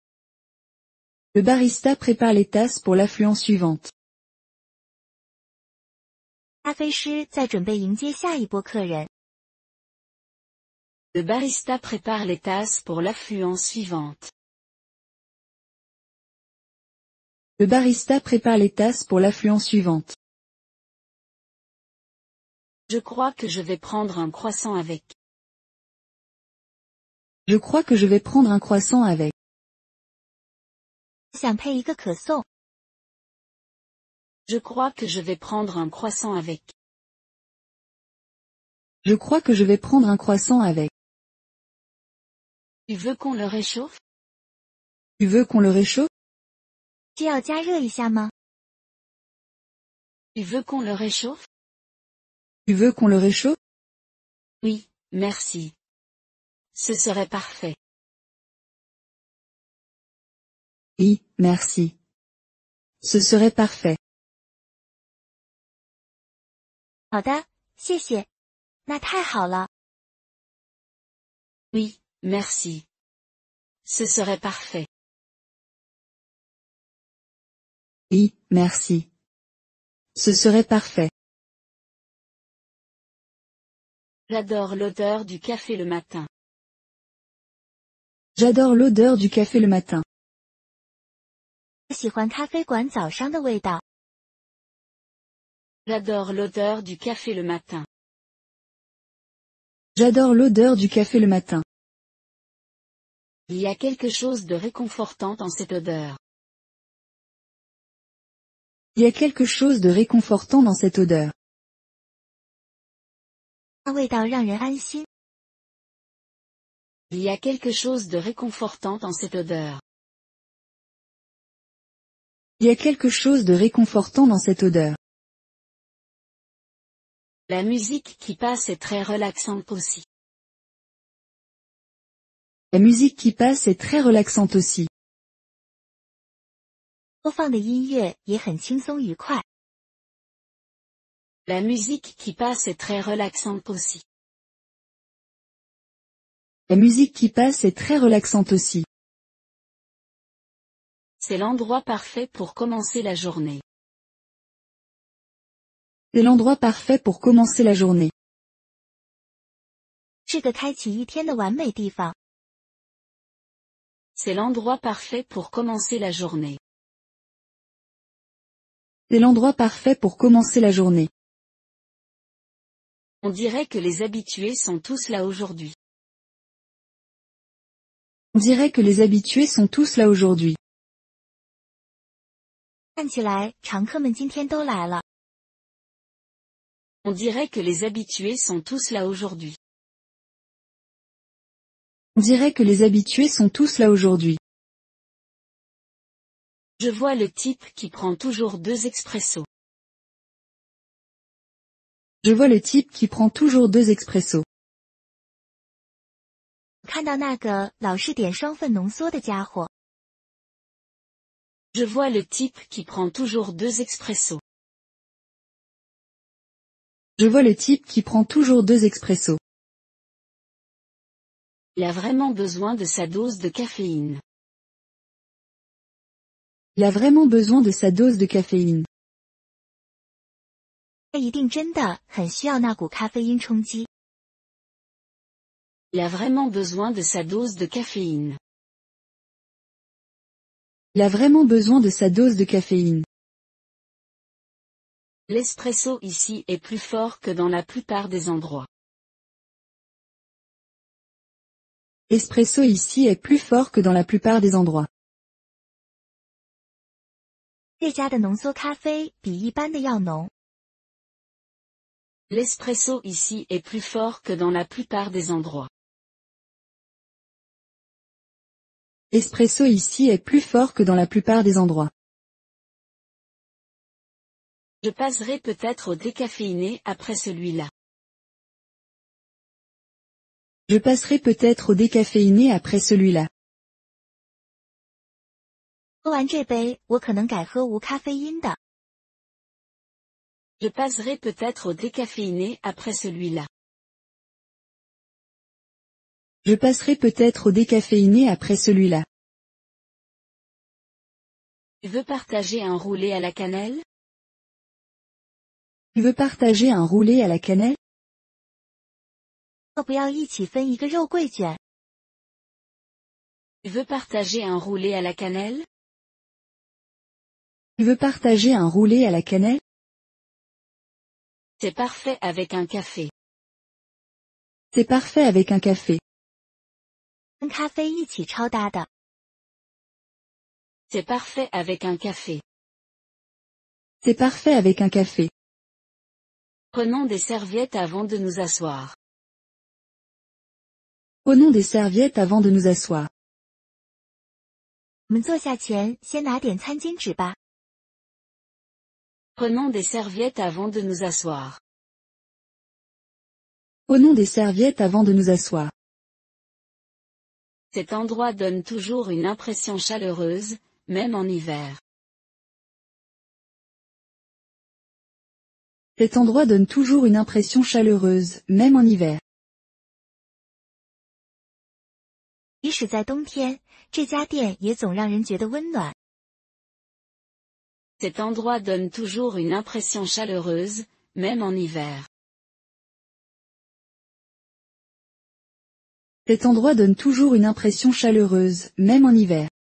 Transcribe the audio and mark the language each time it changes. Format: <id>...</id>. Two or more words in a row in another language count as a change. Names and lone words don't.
<fr>Le barista prépare les tasses pour l'affluence suivante.</fr> <zh>咖啡师在准备迎接下一波客人。</zh> <fr>Le barista prépare les tasses pour l'affluence suivante. Le barista prépare les tasses pour l'affluence suivante. Je crois que je vais prendre un croissant avec. Je crois que je vais prendre un croissant avec.</fr> <zh>想配一个可颂。</zh> <fr>Je crois que je vais prendre un croissant avec. Je crois que je vais prendre un croissant avec. Tu veux qu'on le réchauffe? Tu veux qu'on le réchauffe?</fr> <zh>需要加热一下吗？</zh> <fr>Tu veux qu'on le réchauffe? Tu veux qu'on le réchauffe? Oui, merci. Ce serait parfait. Oui, merci. Ce serait parfait.</fr> <zh>好的，谢谢。那太好了。</zh> <fr>Oui, merci. Ce serait parfait. Oui, merci. Ce serait parfait. J'adore l'odeur du café le matin. J'adore l'odeur du café le matin.</fr> <zh>喜欢咖啡馆早上的味道。</zh> <fr>J'adore l'odeur du café le matin. J'adore l'odeur du café le matin. Il y a quelque chose de réconfortant dans cette odeur. Il y a quelque chose de réconfortant dans cette odeur.</fr> <zh>那味道让人安心。</zh> <fr>Il y a quelque chose de réconfortant dans cette odeur. Il y a quelque chose de réconfortant dans cette odeur. La musique qui passe est très relaxante aussi. La musique qui passe est très relaxante aussi.</fr> <zh>播放的音乐也很轻松愉快。</zh> <fr>La musique qui passe est très relaxante aussi. La musique qui passe est très relaxante aussi. C'est l'endroit parfait pour commencer la journée. C'est l'endroit parfait pour commencer la journée.</fr> <zh>是个开启一天的完美地方。</zh> <fr>C'est l'endroit parfait pour commencer la journée. C'est l'endroit parfait pour commencer la journée. On dirait que les habitués sont tous là aujourd'hui. On dirait que les habitués sont tous là aujourd'hui.</fr> <zh>看起来常客们今天都来了。</zh> <fr>On dirait que les habitués sont tous là aujourd'hui. On dirait que les habitués sont tous là aujourd'hui. Je vois le type qui prend toujours 2 expressos. Je vois le type qui prend toujours 2 expressos.</fr> <zh>看到那个老是点双份浓缩的家伙。</zh> <fr>Je vois le type qui prend toujours 2 expressos. Je vois le type qui prend toujours 2 expressos. Il a vraiment besoin de sa dose de caféine. Il a vraiment besoin de sa dose de caféine.</fr> <zh>他一定真的很需要那股咖啡因冲击。</zh> <fr>Il a vraiment besoin de sa dose de caféine. Il a vraiment besoin de sa dose de caféine. L'espresso ici est plus fort que dans la plupart des endroits. L'espresso ici est plus fort que dans la plupart des endroits.</fr> <zh>这家的浓缩咖啡比一般的要浓。</zh> <fr>L'espresso ici est plus fort que dans la plupart des endroits. L'espresso ici est plus fort que dans la plupart des endroits. Je passerai peut-être au décaféiné après celui-là. Je passerai peut-être au décaféiné après celui-là.</fr> <zh>喝完这杯，我可能改喝无咖啡因的。</zh> <fr>Je passerai peut-être au décaféiné après celui-là. Je passerai peut-être au décaféiné après celui-là. Tu veux partager un roulé à la cannelle? Tu veux partager un roulé à la cannelle?</fr> <zh>要不要一起分一个肉桂卷？</zh> <fr>Tu veux partager un roulé à la cannelle? Tu veux partager un roulé à la cannelle? C'est parfait avec un café. C'est parfait avec un café.</fr> <zh>跟咖啡一起超搭的。</zh> <fr>C'est parfait avec un café. C'est parfait avec un café. Prenons des serviettes avant de nous asseoir. Prenons des serviettes avant de nous asseoir.</fr> <zh>我们坐下前先拿点餐巾纸吧。</zh> <fr>Prenons des serviettes avant de nous asseoir. Prenons des serviettes avant de nous asseoir. Cet endroit donne toujours une impression chaleureuse, même en hiver. Cet endroit donne toujours une impression chaleureuse, même en hiver.</fr> <zh>即使在冬天，这家店也总让人觉得温暖。</zh> <fr>Cet endroit donne toujours une impression chaleureuse, même en hiver. Cet endroit donne toujours une impression chaleureuse, même en hiver.</fr>